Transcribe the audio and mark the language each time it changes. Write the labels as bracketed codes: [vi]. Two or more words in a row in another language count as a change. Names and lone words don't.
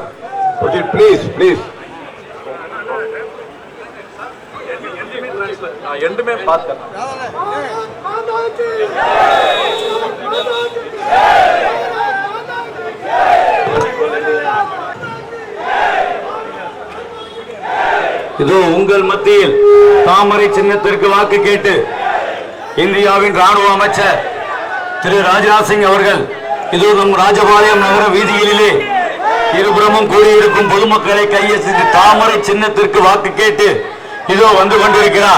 [en] Proceed, please, please. [hi] एंड में बात करना [ta] இதோ உங்கள் மத்தியில் தாமரை சின்னத்திற்கு வாக்கு கேட்டு இந்தியாவின் ராணுவ அமைச்சர் திரு ராஜ்நாத் சிங் அவர்கள் இதோ நம் ராஜபாளையம் நகர வீதிகளிலே இருபுறமும் கூடியிருக்கும் பொதுமக்களை கையெழுத்து தாமரை சின்னத்திற்கு வாக்கு கேட்டு இதோ வந்து கொண்டிருக்கிறார்.